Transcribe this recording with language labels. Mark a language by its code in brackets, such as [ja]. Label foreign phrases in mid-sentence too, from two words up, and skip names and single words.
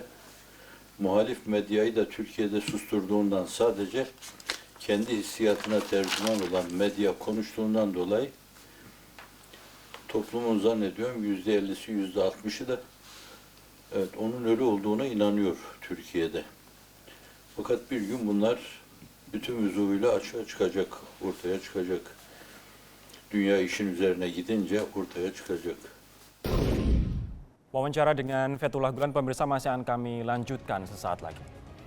[tr] Muhalif medyayı da Türkiye'de susturduğundan, sadece kendi hissiyatına tercüman olan medya konuştuğundan dolayı toplumun zannediyorum %50'si, %60'ı da evet onun ölü olduğuna inanıyor Türkiye'de. Fakat bir gün bunlar bütün vüzuyla açığa çıkacak, ortaya çıkacak. Dünya işin üzerine gidince ortaya çıkacak. [id] Wawancara dengan Fethullah Gulen pemirsa masih akan kami lanjutkan sesaat lagi.